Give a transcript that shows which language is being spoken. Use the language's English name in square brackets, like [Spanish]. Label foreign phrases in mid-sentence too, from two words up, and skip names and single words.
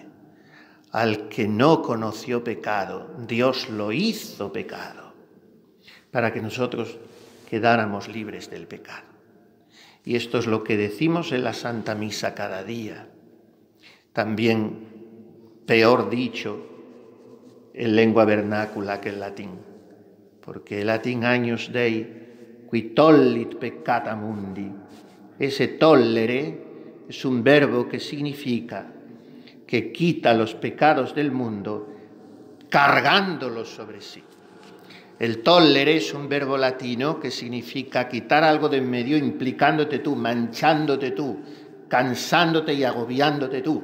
[Spanish] Al que no conoció pecado, Dios lo hizo pecado, para que nosotros quedáramos libres del pecado. Y esto es lo que decimos en la Santa Misa cada día. También, peor dicho, en lengua vernácula que el latín, porque el latín [Latin] agnus Dei, qui tollit peccata mundi, [Spanish] ese tollere es un verbo que significa que quita los pecados del mundo cargándolos sobre sí. El tollere es un verbo latino que significa quitar algo de en medio implicándote tú, manchándote tú, cansándote y agobiándote tú.